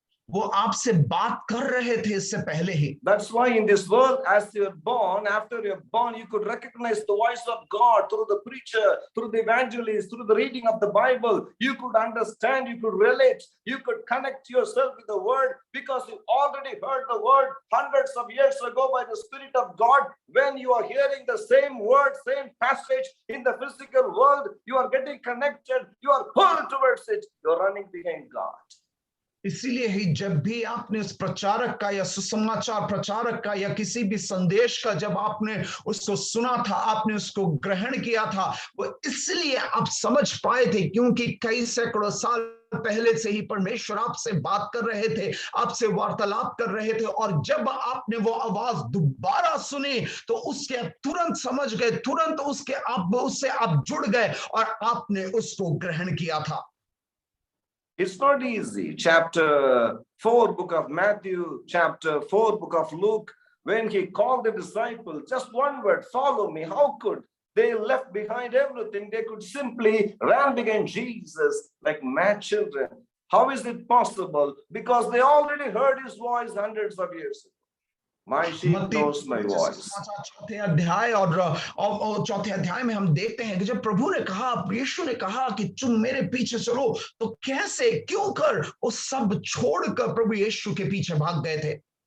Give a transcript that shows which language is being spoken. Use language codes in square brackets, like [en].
[hi] वो आपसे बात कर रहे थे इससे पहले ही। [en] That's why in this world, as you're born, after you're born, you could recognize the voice of God through the preacher, through the evangelist, through the reading of the Bible. You could understand, you could relate, you could connect yourself with the word because you already heard the word hundreds of years ago by the Spirit of God. When you are hearing the same word, same passage in the physical world, you are getting connected, you are pulled towards it, you're running behind God. [hi] इसीलिए ही जब भी आपने उस प्रचारक का या सुसमाचार प्रचारक का या किसी भी संदेश का जब आपने उसको सुना था, आपने उसको ग्रहण किया था, वो इसलिए आप समझ पाए थे क्योंकि कई सैकड़ों साल पहले से ही परमेश्वर आपसे बात कर रहे थे, आपसे वार्तालाप कर रहे थे, और जब आपने वो आवाज दोबारा सुनी तो उसके तुरंत समझ गए, तुरंत उससे आप जुड़ गए और आपने उसको ग्रहण किया था। [en] It's not easy. Chapter 4, book of Matthew, chapter 4, book of Luke, when he called the disciples, just one word, follow me. How could they left behind everything? They could simply run behind Jesus like mad children. How is it possible? Because they already heard his voice hundreds of years ago. My sheep knows my voice. [hi] चौथे अध्याय और चौथे अध्याय में हम देखते हैं कि जब प्रभु ने कहा, यीशु ने कहा कि तुम मेरे पीछे चलो, तो कैसे, क्यों कर वो सब छोड़कर प्रभु यीशु के पीछे भाग गए थे।